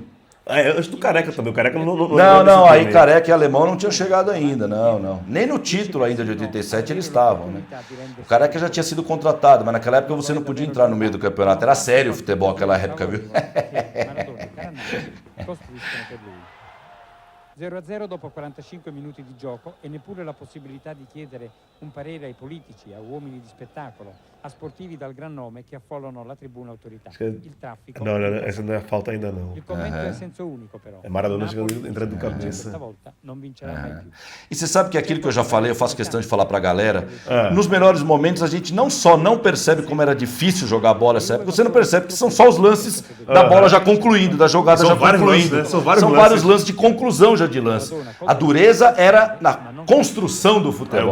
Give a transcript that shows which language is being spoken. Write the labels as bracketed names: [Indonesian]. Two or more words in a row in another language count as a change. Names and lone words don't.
[Portuguese] Antes do Careca também. O Careca Não, aí Careca e Alemão não tinham chegado ainda, não. Nem no título ainda de 87 eles estavam, né? O Careca já tinha sido contratado, mas naquela época você não podia entrar no meio do campeonato. Era sério o futebol naquela época, viu? [Italian] 0-0 dopo 45 minuti di gioco e neppure la possibilità di chiedere un parere ai politici, a uomini di spettacolo, a sportivi dal gran nome che affollano la tribuna autorità. Il traffico. [Portuguese] Não, essa não é falta ainda não. [Italian] Il commento è a senso unico però. [Portuguese] É Maradona entrando de cabeça. [Italian] Stavolta non vincerà mai più. [Portuguese] E você sabe que aquilo que eu já falei, eu faço questão de falar pra galera, nos melhores momentos a gente não só não percebe como era difícil jogar bola nessa época, você não percebe que são só os lances da bola já concluindo, da jogada já concluindo. Lances, né? São vários lances de conclusão já de lance. A dureza era na construção do futebol.